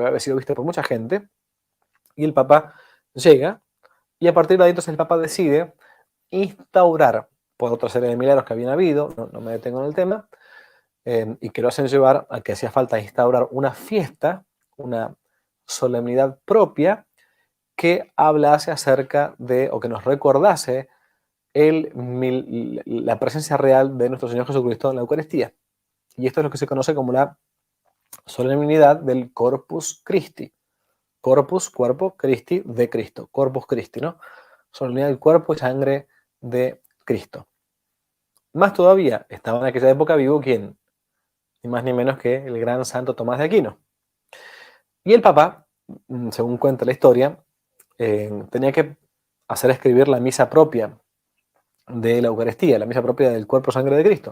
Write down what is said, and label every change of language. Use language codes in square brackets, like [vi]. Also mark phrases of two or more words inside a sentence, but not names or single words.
[es] había sido visto por mucha gente, y el Papa llega, y a partir de ahí entonces el Papa decide instaurar, por otra serie de milagros que habían habido, no me detengo en el tema, y que lo hacen llevar a que hacía falta instaurar una fiesta, una solemnidad propia, que hablase acerca de, o que nos recordase la presencia real de nuestro Señor Jesucristo en la Eucaristía. Y esto es lo que se conoce como la solemnidad del Corpus Christi. Corpus, cuerpo, Christi, de Cristo. Corpus Christi, ¿no? Solemnidad del cuerpo y sangre de Cristo. Más todavía, estaba en aquella época vivo ¿quién? Ni más ni menos que el gran Santo Tomás de Aquino. Y el Papa, según cuenta la historia, tenía que hacer escribir la misa propia de la Eucaristía, la misa propia del cuerpo y sangre de Cristo.